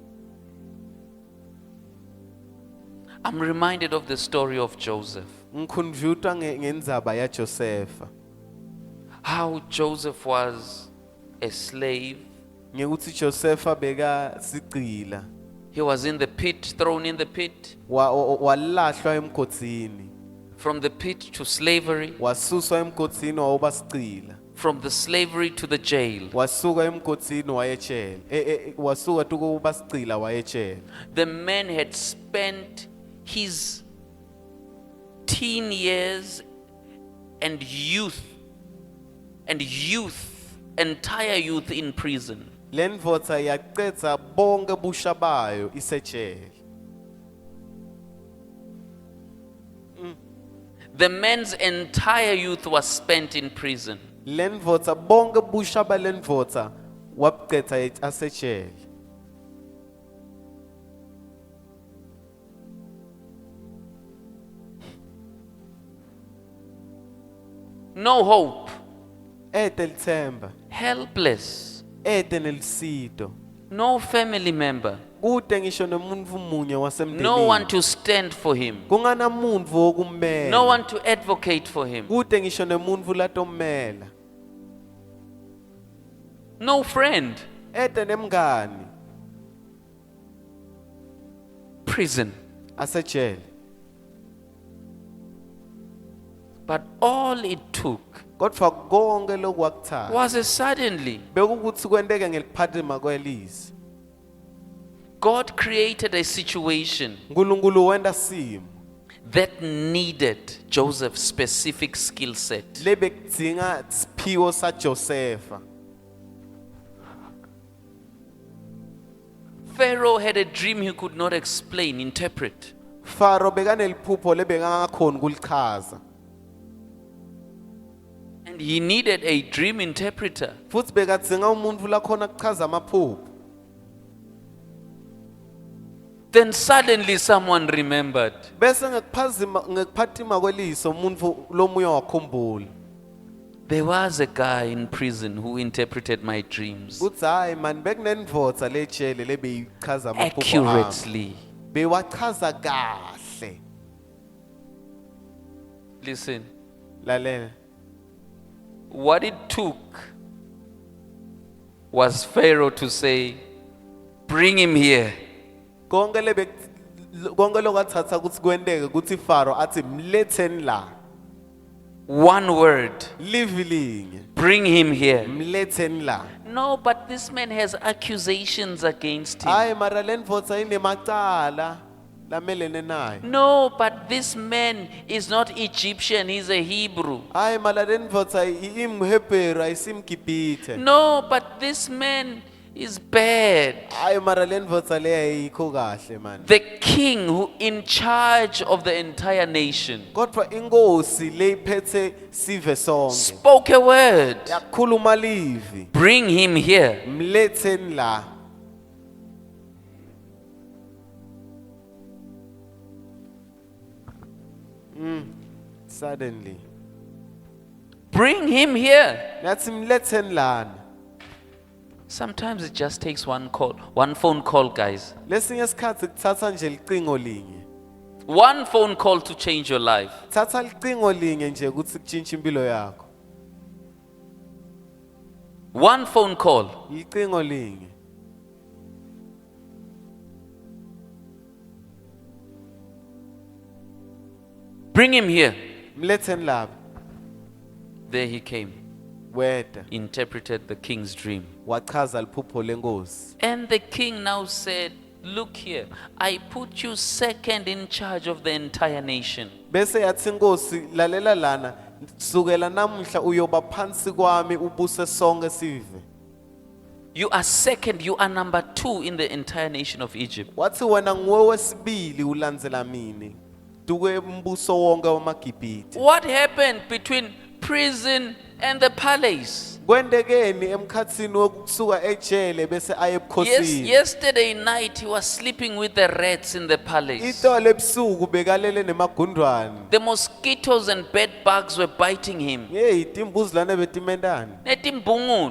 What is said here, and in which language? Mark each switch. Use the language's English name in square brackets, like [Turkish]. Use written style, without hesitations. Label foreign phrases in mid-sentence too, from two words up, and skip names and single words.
[English] I'm reminded of the story of Joseph. [Swati] Ngikhunjutwa ngendzaba yaJosepha. [English] How Joseph was a slave. [Swati] Ngekuthi Josepha beka sigcila. [English] He was in the pit, thrown in the pit. [Swati] Walahlwa emgodini. [English] From the pit to slavery. [Swati] Wasuswa emgodini wayoba sigcila. [English] From the slavery to the jail. [Swati] Wasuka emgodini wayejele. Wasuka tukuba sigcila wayejele. [English] The man had spent his teen years and entire youth in prison. [Swati] Le ndvodza yaqedza bonke busha bayo isejele. [English] The man's entire youth was spent in prison. [Swati] Le ndvodza bonke busha bale ndvodza wabqedza asejele. [English] No hope. [Swati] Ede lithemba, [English] Helpless. [Swati] ede nelisito. [English] No family member. [Swati] Kude ngisho nomuntu munye [English] No one [Swati] wasemndenini. [English] to stand for him. [Swati] Kungana muntu wokummela. [English] No one to advocate for him. [Swati] Kude ngisho nomuntu latommela. [English] No friend. [Swati] Ede nemngani [English] Prison. [Swati] asejele. [English] But all it took [Swati] Kodwa konke lokwakuthatha [English] was a suddenly. [Swati] bekukuthi kwenteke ngeliphathima kwelizwi. [English] God created a situation [Swati] uNkulunkulu wenda simo [English] that needed Joseph's specific skill set. [Swati] lebekudzinga siphiwo saJosepha. [English] Pharaoh had a dream he could not explain, interpret. [Swati] Faro bekaneliphupho lebengakhona ukulichaza. [English] And he needed a dream interpreter. [Swati] Futhi bekadzinga umuntu lakhona kuchaza amaphupho. [English] Then suddenly someone remembered. [Swati] Bese ngekuphathima kweliso umuntu lomuye wakhumbula. [English] There was a guy in prison who interpreted my dreams [Swati] Kuthi hayi man bekunendvodza lejele lebeyichaza amaphupho ami. [English] accurately. [Swati] Bewachaza kahle. [English] Listen, [Swati] Lalela. [English] what it took was Pharaoh to say, bring him here. [Swati] Konke lokathatha ukuthi kwenteke ukuthi Faro athi mletheni la. [English] One word, [Swati] Livi linye. [English] bring him here. [Swati] Mletheni la. [English] No, but this man has accusations against him. [Swati] Hayi mara le ndvodza inemacala lamelene naye. [English] No, but this man is not Egyptian, he's a Hebrew. [Swati] Hayi mara le ndvodza imHebheru ayisimgibhithe. [English] No, but this man is bad. [Swati] Hayi mara le ndvodza le ayikho kahle man. [English] The king who in charge of the entire nation [Swati] Kodwa inkosi leyiphethe sive sonke. [English] spoke a word. [Swati] Yakhuluma livi. [English] Bring him here. [Swati] Mletheni la. [English] Suddenly. Bring him here. [Swati] Nathi mletheni lana. [English] Sometimes it just takes one call, one phone call, guys. [Swati] Lesinye isikhathi kuthatha nje licingo linye. [English] One phone call to change your life. [Swati] Thatha licingo linye nje ukuthi kutshintshe impilo yakho. [English] One phone call. [Swati] Licingo linye. [English] Bring him here. [Swati] Mletheni lapha. [English] There he came. [Swati] Weda [English] Interpreted the king's dream. [Swati] wachaza liphupho lenkosi. [English] And the king now said, look here, I put you second in charge of the entire nation. [Swati] bese yathi inkosi lalela lana sukela namuhla uyoba phansi kwami ubuse sonke sive. [English] You are second, you are number 2 in the entire nation of Egypt. [Swati] Wathi wena nguwe wesibili ulandzela mini duke umbuso wonke wamaGibhithe. [English] What happened between prison and the palace? [Swati] Kwendekeni emkhatsini wokusuka ejele bese aye [English] Yes, [Swati] ebukhosini. [English] yesterday night he was sleeping with the rats in the palace. [Swati] Itolo ebusuku bekalele nemagundwane. [English] The mosquitoes and bed bugs were biting him. [Swati] Hey, timbuzlane betimendani. Netimbungulu,